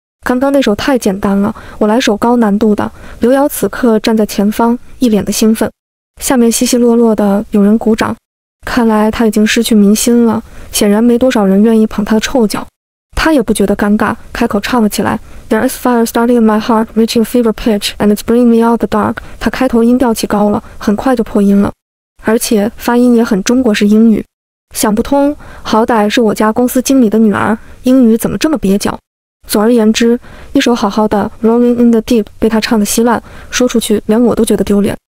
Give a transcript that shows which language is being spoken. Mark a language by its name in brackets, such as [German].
[Chinese] 刚刚那首太简单了，我来首高难度的。刘瑶此刻站在前方，一脸的兴奋。下面稀稀落落的有人鼓掌。看来他已经失去民心了，显然没多少人愿意捧他的臭脚。他也不觉得尴尬，开口唱了起来。 [English] There is fire starting in my heart, reaching a fever pitch, and it's bringing me out the dark。 [Chinese] 他开头音调起高了，很快就破音了，而且发音也很中国式英语。想不通，好歹是我家公司经理的女儿，英语怎么这么蹩脚？总而言之，一首好好的 Rolling in the Deep 被他唱得稀烂，说出去连我都觉得丢脸。